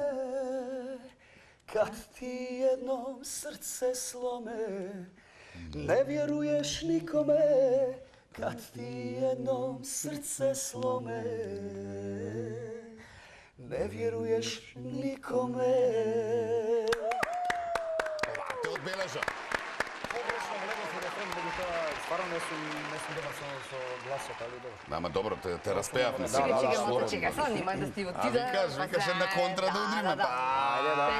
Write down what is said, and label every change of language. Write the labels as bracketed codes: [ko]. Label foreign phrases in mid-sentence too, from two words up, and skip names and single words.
[hr] Kad ti jednom srce slome, ne vjeruješ nikome. Kad ti jednom srce slome, ne vjeruješ nikome. [mk] Ова, те одбележа. Погрешно влегов и рефрен, меѓутоа стварно не сум добар со гласот, али добро. Ама добро, те распеавме Чекај, сега. чекај, слободно. мото, чекај, sad нема да ти А отиде. викаш една контра да удриме. Па, ајде да.